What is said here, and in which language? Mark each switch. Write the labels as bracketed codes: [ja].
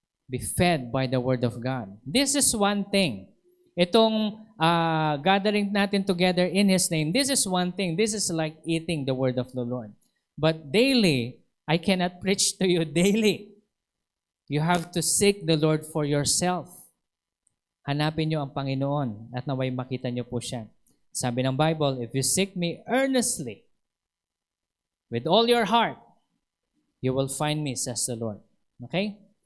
[en] be fed by the Word of God. This is one thing. [tl] Itong gathering natin [en] together in His name, this is one thing. This is like eating the Word of the Lord. But daily, I cannot preach to you daily. You have to seek the Lord for yourself. [tl] Hanapin niyo ang Panginoon at naway makita niyo po siya. [en] Sabi ng Bible, if you seek me earnestly, with all your heart, you will find me, says the Lord. Okay?